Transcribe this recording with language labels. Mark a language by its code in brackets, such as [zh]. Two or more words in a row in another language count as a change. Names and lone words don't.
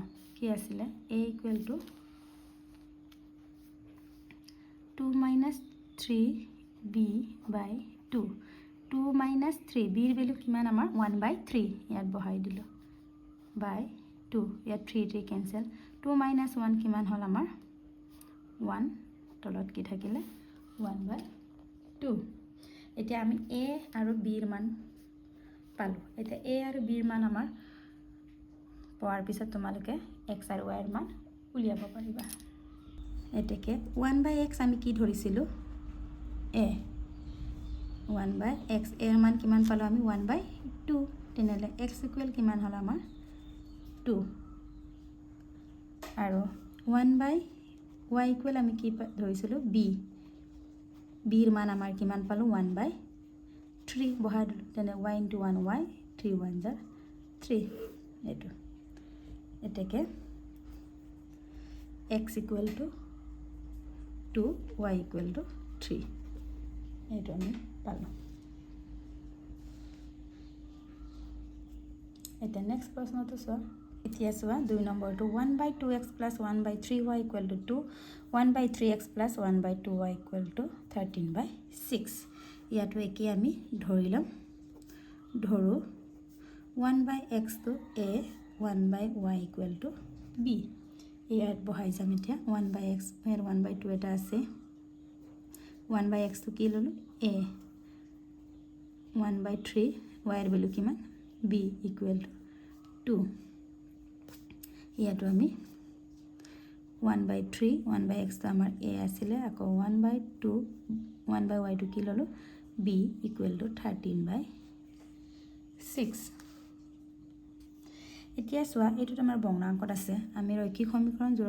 [as] কি আছিলে a = 2 - 3b/2, 2 - 3, b ৰ ভেলু কিমান আমাৰ 1/3, ইয়াত বহাই দিলোঁ /2, ইয়াত 3 3 কেঞ্চেল, 2 - 1 কিমান হ'ল আমাৰ 1, তলত কি থাকিলে 1/2। এতিয়া আমি a আৰু b ৰ মান পালোঁ। এতিয়া a আৰু b ৰ মান আমাৰ পোৱাৰ পিছত তোমালোকে x আৰু y ৰ মান উলিয়াব পাৰিবা। এতেকে 1/x আমি কি ধৰিছিলোঁ a, 1/x, a ৰ মান কিমান পালোঁ আমি 1/2। তেনেহ'লে x = কিমান হ'ল আমাৰ 2, আৰু 1/y = আমি কি ধৰিছিলোঁ b, b ৰ মান আমাৰ কিমান পালোঁ 1/3 বহাই দিলোঁ। তেনে y × 1 y, 3 1 জাৰ 3, এইটো। এতেকে x = 2, y = 3, এইটো আমি পালোঁ। এতিয়া নেক্সট প্ৰশ্নটো চোৱা। এতিয়া চোৱা 2 নম্বৰটো 1/2x + 1/3y = 2, 1/3x + 1/2y = 13/6। ইয়াতো একেই আমি ধৰি ল'ম। ধৰো 1/x টো a, 1/y = b। ইয়াত বহাই যাম এতিয়া 1/x, 1/2 এটা আছে, 1/x টো কি ল'লোঁ a, 1/3 y ৰ ভেলু কিমান বি [en] equal to [as] 2 ইয়াতো আমি 1/3 1/x তো আমাৰ a আছিলে আকৌ 1/2 1/y টো কি ললো b [en] equal to [as] 13/6 এতিয়া চোৱা এইটোত আমাৰ ভগ্নাংকত আছে আমি ৰৈখিক সমীকৰণ জোড়া